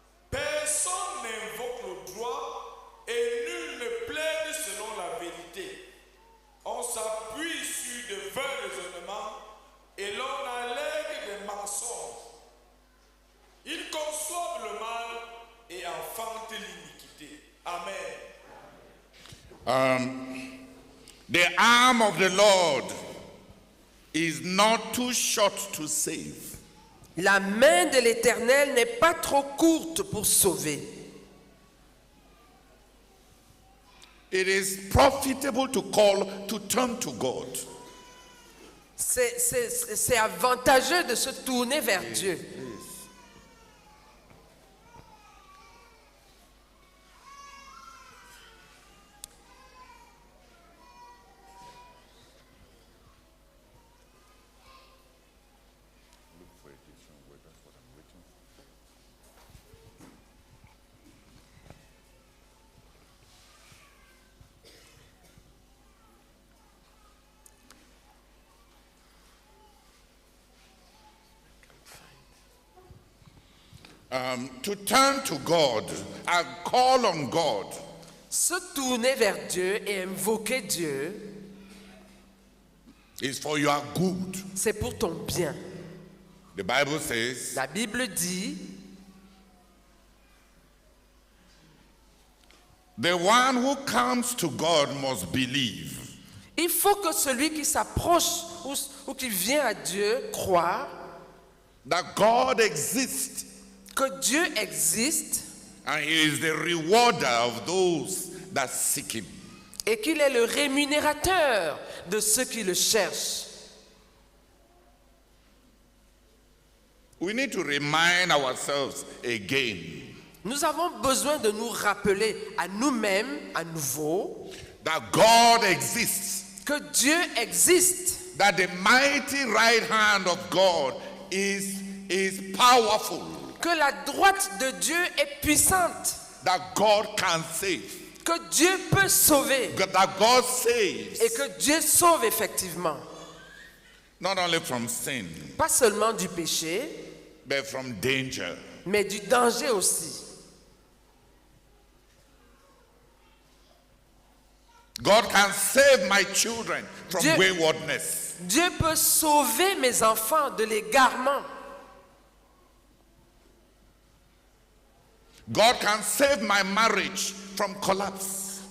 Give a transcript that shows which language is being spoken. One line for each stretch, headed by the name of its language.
French: Personne n'invoque le droit et nul ne plaide selon la vérité. On s'appuie sur de vains raisonnements et l'on allègue des mensonges. Ils conçoivent le mal et enfantent l'iniquité. Amen.
English: The arm of the Lord is not too short to save.
French: La main de l'Éternel n'est pas trop courte pour sauver.
English: It is profitable to call to turn to God.
French: C'est avantageux de se tourner vers Dieu.
English: To turn to God and call on God
French: Se tourner vers Dieu et invoquer Dieu,
English: is for your good.
French: c'est pour ton bien.
English: The Bible says,
French: La Bible dit,
English: the one who comes to God must believe
French: il faut que celui qui s'approche ou qui vient à Dieu croit
English: that God exists
French: que Dieu existe
English: and He is the rewarder of those that seek Him.
French: et qu'il est le rémunérateur de ceux qui le cherchent.
English: We need to remind ourselves again
French: Nous avons besoin de nous rappeler à nous-mêmes, à nouveau,
English: that God exists,
French: que Dieu existe,
English: that the mighty right hand of God is powerful,
French: que la droite de Dieu est puissante,
English: that God can save,
French: que Dieu peut sauver
English: that God saves,
French: et que Dieu sauve effectivement,
English: not only from sin,
French: pas seulement du péché,
English: but from danger.
French: mais du danger aussi.
English: God can save my children from
French: Dieu-
English: waywardness.
French: Dieu peut sauver mes enfants de l'égarement.
English: God can save my marriage from collapse.